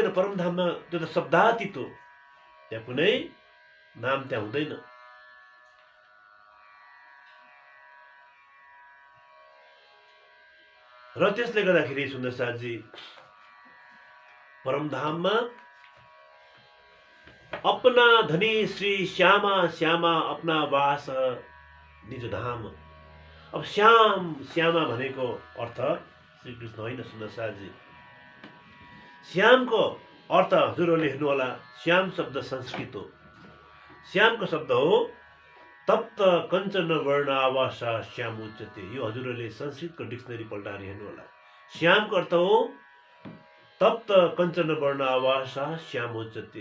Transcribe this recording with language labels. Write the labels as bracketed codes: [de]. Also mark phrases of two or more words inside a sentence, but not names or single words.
[ne] परमधाममा त्यो त शब्दातीत हो, त्यहाँ कुनै नाम त्यहाँ हुँदैन। र त्यसले गर्दाखेरि सुन्दर साथजी, परमधाममा [hi] अपना धनी श्री श्यामा श्यामा अपना वास निज धाम। [ne] अब श्यामा भनेको अर्थ श्रीकृष्ण होइन सुन्दर साथजी। श्यामको अर्थ हजुरहरूले हेर्नु होला, श्याम शब्द संस्कृत हो। श्यामको शब्द हो [sa] तप्त कञ्चन वर्ण आवासा श्याम उच्चते। [ne] यो हजुरहरूले संस्कृतको डिक्सनरी पल्टाएर हेर्नु होला। श्यामको अर्थ हो [sa] तप्त कञ्चन वर्ण आवासा श्याम उच्चते।